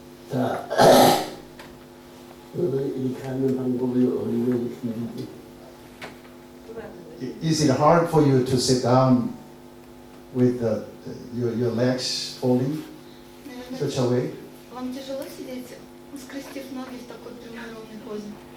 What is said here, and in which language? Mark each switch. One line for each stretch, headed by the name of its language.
Korean: 자, 너는 이렇게 하는 방법이 얼마나 힘들지?
English: Is it hard for you to sit down with your legs folding such a way?
Russian: Вам тяжело сидеть, скрестив ноги в такой прямой ровной позе?